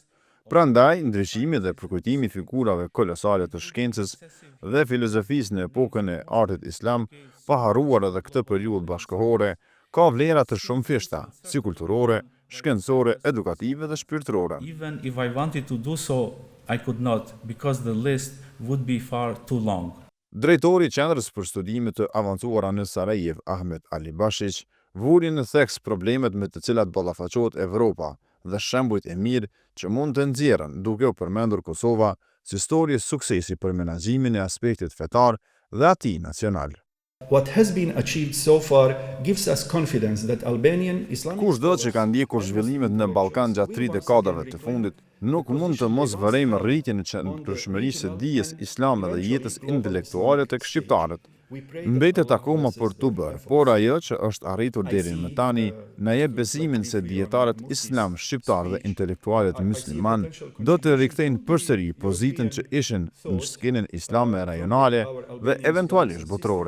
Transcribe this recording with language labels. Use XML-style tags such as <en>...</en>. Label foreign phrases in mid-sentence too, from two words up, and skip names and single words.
<sq>Prandaj, ndryshimi dhe përkujtimi figurave kolosale të shkencës dhe filozofisë në epokën e artit islam, pa harruar edhe këtë periudhë bashkëkohore, ka vlera të shumëfishta, si kulturore, shkencore, edukative dhe shpirtërore.</sq> <en>Even if I wanted to do so, I could not, because the list would be far too long.</en> <sq>Drejtori i Qendrës për Studime të Avancuara në Sarajevo, Ahmet Ali Bashić, vuri në theks problemet me të cilat ballafaqohet Evropa dhe shembujt e mirë që mund të nxjerrën, duke u përmendur Kosova si histori suksesi për menaxhimin e aspektit fetar dhe atij nacional.</sq> <en>What has been achieved so far gives us confidence that Albanian Islamic...</en> <sq>Kushdo që ka ndjekur zhvillimet në Ballkan gjatë 3 dekadave të fundit, nuk mund të mos vërejmë rritjen e qëndrueshmërisë së dijes islame dhe jetës intelektuale tek shqiptarët. Mbetet akoma për të bërë, por ajo që është arritur deri më tani na jep besimin se dietarët islam shqiptar dhe intelektualët musliman do të rikthejnë përsëri pozitën që ishin në skenën islame rajonale dhe eventualisht botërore.</sq>